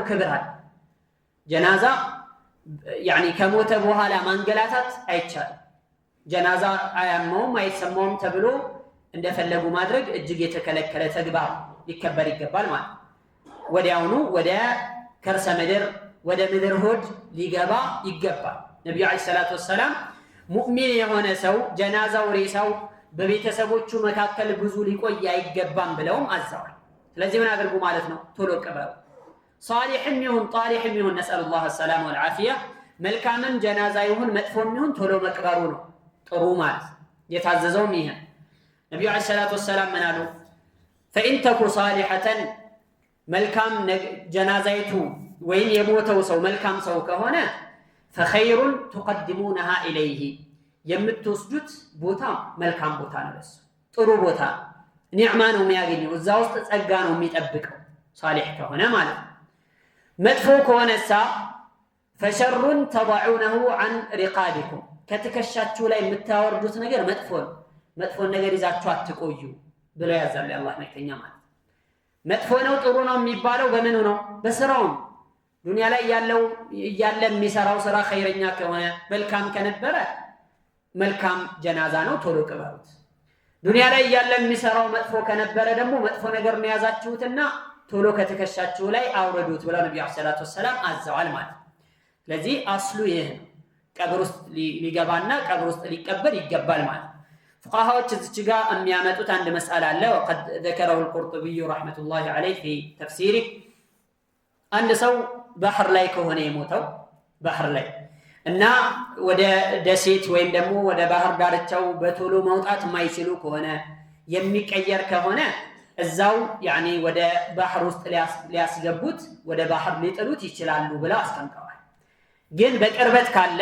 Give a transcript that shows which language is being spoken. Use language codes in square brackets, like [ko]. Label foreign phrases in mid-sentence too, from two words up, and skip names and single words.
[am] ክብር አለ። ጀናዛ ያኒ ከሞተ በኋላ ማንገላታት አይቻልም። ጀናዛ አያመውም አይሰማውም ተብሎ እንደፈለጉ ማድረግ እጅግ የተከለከለ ተግባር ሊከበር ይገባል ማለት ወዲያውኑ ወደ ከርሰ ምድር ወደ ምድር ሆድ ሊገባ ይገባል። ነብዩ [ar] عليه الصلاة والسلام [am] ሙእሚን የሆነ ሰው ጀናዛው ሬሳው በቤተሰቦቹ መካከል ብዙ ሊቆይ አይገባም ብለውም አዘዋል። ስለዚህ ምን አድርጉ ማለት ነው? ቶሎ ቀበሩ። ሷሊህም ይሁን ጣሊህም ይሁን [ar] نسأل الله السلامة والعافية፣ [am] መልካምም ጀናዛ ይሁን መጥፎም ይሁን ቶሎ መቅበሩ ነው ጥሩ ማለት የታዘዘውም ይሄ። ነብዩ [ar] عليه الصلاة والسلام [am] ምን አሉ? [ar] فإن تك صالحة [am] መልካም ጀናዛይቱ ወይም የሞተው ሰው መልካም ሰው ከሆነ [ar] فخير تقدمونها إليه [am] የምትወስዱት ቦታ መልካም ቦታ ነው፣ ለሱ ጥሩ ቦታ ኒዕማ ነው የሚያገኘው፣ እዛ ውስጥ ጸጋ ነው የሚጠብቀው ሷሊህ ከሆነ ማለት ነው። መጥፎ ከሆነሳ [ar] فشر تضعونه عن رقابكم [am] ከተከሻችሁ ላይ የምታወርዱት ነገር መጥፎ ነው፣ መጥፎን ነገር ይዛችሁ አትቆዩ ብለው ያዛል አላህ መልእክተኛ ማለት። መጥፎ ነው ጥሩ ነው የሚባለው በምኑ ነው? በስራው። ዱንያ ላይ ያለው ያለ የሚሰራው ስራ ኸይረኛ ከሆነ መልካም ከነበረ መልካም ጀናዛ ነው ቶሎ ቅበሩት። ዱንያ ላይ ያለ የሚሰራው መጥፎ ከነበረ ደግሞ መጥፎ ነገር ነው ያዛችሁትና ቶሎ ከተከሻችሁ ላይ አውረዱት ብለው ነብዩ [ar] صلى الله عليه وسلم [am] አዘዋል ማለት። ስለዚህ አስሉ ይሄ ነው፣ ቀብር ውስጥ ሊገባና ቀብር ውስጥ ሊቀበር ይገባል ማለት። فقهاዎች እዚህ ጋር የሚያመጡት አንድ መስአላ አለ። [ar] وقد ذكره القرطبي رحمه الله عليه في تفسيره [am] አንድ ሰው ባህር ላይ ከሆነ የሞተው ባህር ላይ እና ወደ ደሴት ወይም ደግሞ ወደ ባህር ዳርቻው በቶሎ መውጣት የማይችሉ ከሆነ የሚቀየር ከሆነ እዛው ያኒ ወደ ባህር ውስጥ ሊያስገቡት ወደ ባህር ሊጥሉት ይችላሉ ብለው አስቀምጠዋል። ግን በቅርበት ካለ